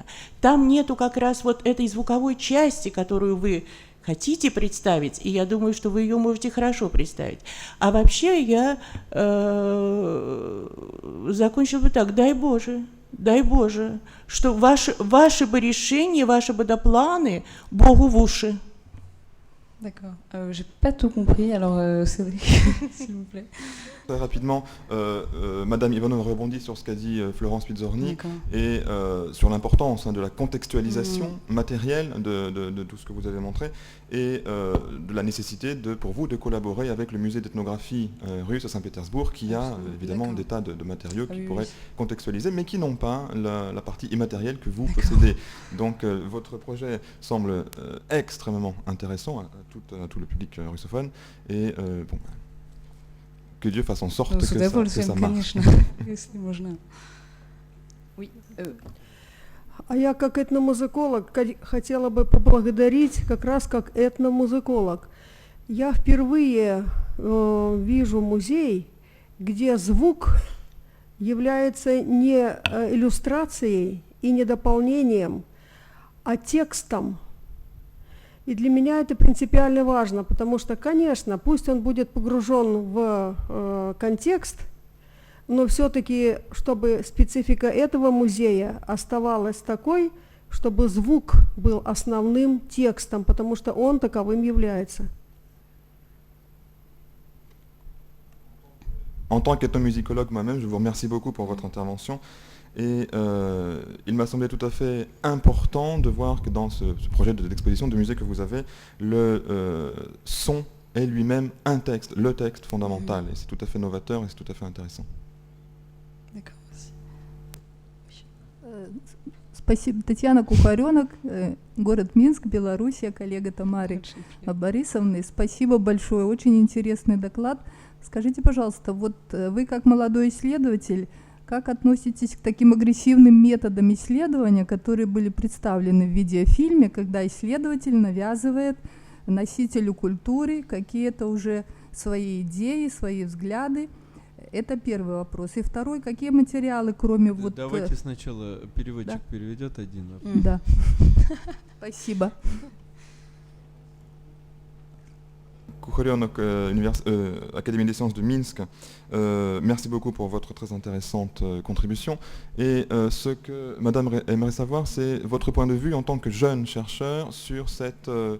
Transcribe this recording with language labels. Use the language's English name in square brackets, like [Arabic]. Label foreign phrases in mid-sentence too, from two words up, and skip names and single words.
[Russian] Там нету как раз вот этой звуковой части, которую вы хотите представить, и я думаю, что вы ее можете хорошо представить. А вообще я закончила бы так: дай Боже, что ваши бы решения, ваши бы планы Богу в уши. [French] D'accord. J'ai pas tout compris, alors Cédric, s'il vous plaît. Très rapidement, Madame Ivanov rebondit sur ce qu'a dit Florence Pizzorni et sur l'importance de la contextualisation matérielle de tout ce que vous avez montré et de la nécessité pour vous de collaborer avec le musée d'ethnographie russe à Saint-Pétersbourg qui a évidemment des tas de matériaux qui pourraient contextualiser mais qui n'ont pas la partie immatérielle que vous possédez. Donc votre projet semble extrêmement intéressant à tout le public russophone et bon, que Dieu fasse en sorte que ça marche. Если можно. Oui. [Russian] А я как этномузыколог хотела бы поблагодарить как раз как этномузыколог. Я впервые вижу музей, где звук является не иллюстрацией и не дополнением, а текстом. И для меня это принципиально важно, потому что, конечно, пусть он будет погружен в контекст, но все-таки, чтобы специфика этого музея оставалась такой, чтобы звук был основным текстом, потому что он таковым является. [French] En tant qu'ethnomusicologue moi-même, je vous remercie beaucoup pour votre intervention. Et il m'a semblé tout à fait important de voir que dans ce projet d'exposition de musée que vous avez, le son est lui-même un texte, le texte fondamental. Et c'est tout à fait novateur et c'est tout à fait intéressant. D'accord, merci. [Russian] Спасибо. Татьяна Кухаренок, город Минск, Белоруссия, коллега Тамары Борисовны. Спасибо большое, очень интересный доклад. Скажите, пожалуйста, вот вы как молодой исследователь, как относитесь к таким агрессивным методам исследования, которые были представлены в видеофильме, когда исследователь навязывает носителю культуры какие-то уже свои идеи, свои взгляды? Это первый вопрос. И второй, какие материалы, кроме вот... Давайте сначала переводчик переведет один вопрос. Да. Спасибо. [French] Kouchorionok, Académie des sciences de Minsk, merci beaucoup pour votre très intéressante contribution. Et ce que Madame aimerait savoir, c'est votre point de vue en tant que jeune chercheur sur cette...